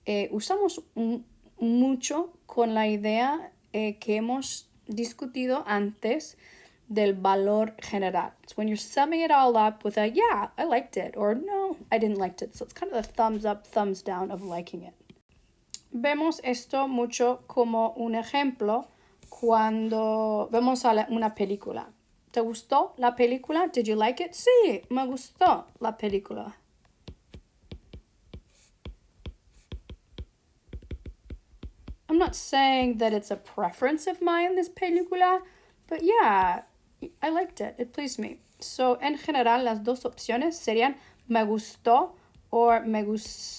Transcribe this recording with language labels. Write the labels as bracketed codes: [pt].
[es] Usamos mucho con la idea que hemos discutido antes del valor general. [en] It's when you're summing it all up with a, yeah, I liked it, or no, I didn't like it. So it's kind of the thumbs up, thumbs down of liking it. [es] Vemos esto mucho como un ejemplo cuando vemos una película. ¿Te gustó la película? [en] Did you like it? [es] Sí, me gustó la película. [en] I'm not saying that it's a preference of mine, this película, but yeah, I liked it. It pleased me. [es] So, en general, las dos opciones serían me gustó o me gustaron.